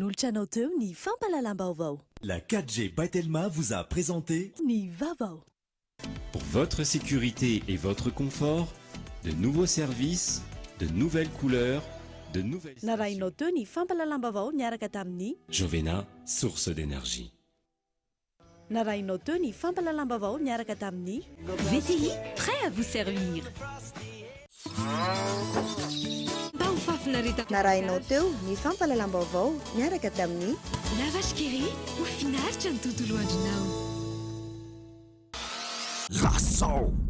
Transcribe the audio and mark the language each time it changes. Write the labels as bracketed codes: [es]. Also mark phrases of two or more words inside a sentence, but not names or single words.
[fr] La 4G by Telma vous a présenté Pour votre sécurité et votre confort, de nouveaux services, de nouvelles couleurs, de nouvelles Jovena, source d'énergie. VTI, prêt à vous servir. [mg] Narainao teo ny fampalalam-baovao miaraka tamin'ny Lavage Kéré ho finaritra ny tontolo andronao. Lasso